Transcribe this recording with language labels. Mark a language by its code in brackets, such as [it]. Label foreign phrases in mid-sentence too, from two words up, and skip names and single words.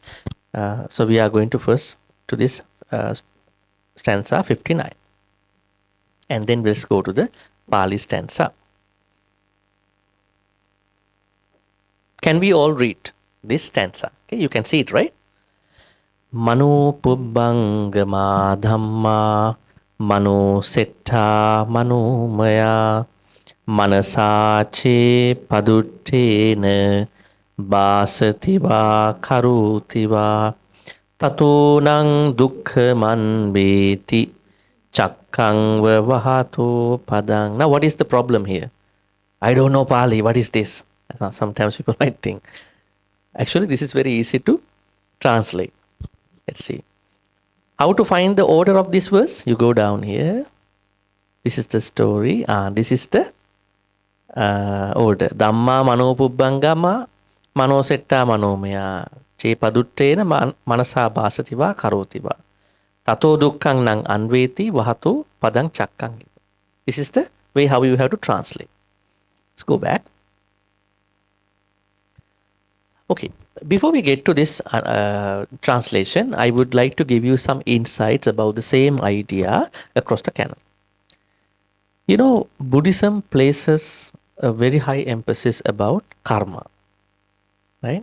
[en] So we are going to first to this stanza 59. And then let's go to the Pali stanza. Can we all read this stanza? Okay, you can see it, right? [pi] Mano pubbangama dhamma mano setta mano maya manasache paduttena basativa karutiva tatonang dukkhaman beti chakkang vahato padang. [en] Now what is the problem here? I don't know Pali. What is this? Sometimes people might think. Actually, this is very easy to translate. Let's see. How to find the order of this verse? You go down here. This is the story. This is the order. [pi] Dhamma mano pubbangama mano setta manomaya che paduttena manasa basativa karotiva tato dukkang nang anveti vahato padang chakkang. [en] This is the way how you have to translate. Let's go back. Okay, before we get to this translation, I would like to give you some insights about the same idea across the canon. You know, Buddhism places a very high emphasis about karma, right?